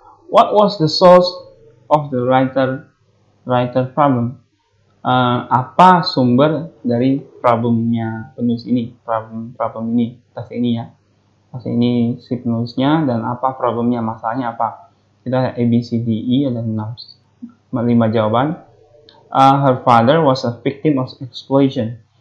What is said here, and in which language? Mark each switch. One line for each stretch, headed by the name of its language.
English: What was the source of the writer problem?
Indonesian: Apa sumber dari problemnya penulis ini? Problem ini, teks ini ya. Teks ini si penulisnya dan apa problemnya, masalahnya apa? Kita A, B, C, D, E, ada 5 jawaban.
English: Her father was a victim of exploitation.